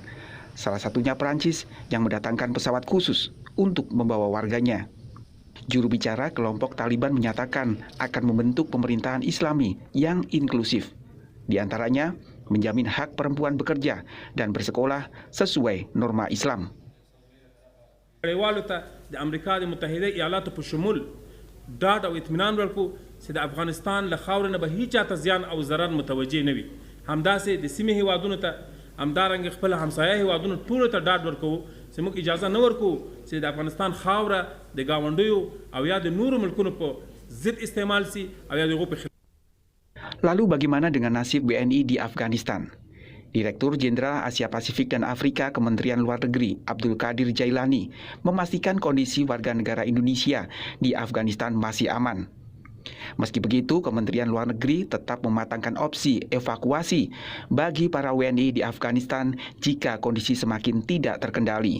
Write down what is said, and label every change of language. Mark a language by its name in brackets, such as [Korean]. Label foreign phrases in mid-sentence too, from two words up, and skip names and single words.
[Indonesian] Salah satunya Prancis yang mendatangkan pesawat khusus untuk membawa warganya. Juru bicara kelompok Taliban menyatakan akan membentuk pemerintahan Islami yang inklusif. Di antaranya, menjamin hak perempuan bekerja dan bersekolah sesuai norma Islam. [Pashto] د امریکا د متحده ایالاتو په شمول ډاډ او اطمینان ورکو چې د افغانستان له خاورې نه به هیڅ چاته زیان او ضرر متوجه نه وي. همداسې د سیمې هیوادونو ته همدارنګه خپل همسایه هیوادونو ټولو ته ډاډ ورکوو چې موږ اجازه نه ورکوو چې د افغانستان خاوره د ګاونډیو او یا د نورو ملکونو په ضد استعمال سي او یا د هغو په. [Indonesian] Lalu bagaimana dengan nasib WNI di Afghanistan? Direktur Jenderal Asia Pasifik dan Afrika Kementerian Luar Negeri Abdul Qadir Jailani memastikan kondisi warga negara Indonesia di Afghanistan masih aman. Meski begitu, Kementerian Luar Negeri tetap mematangkan opsi evakuasi bagi para WNI di Afghanistan jika kondisi semakin tidak terkendali.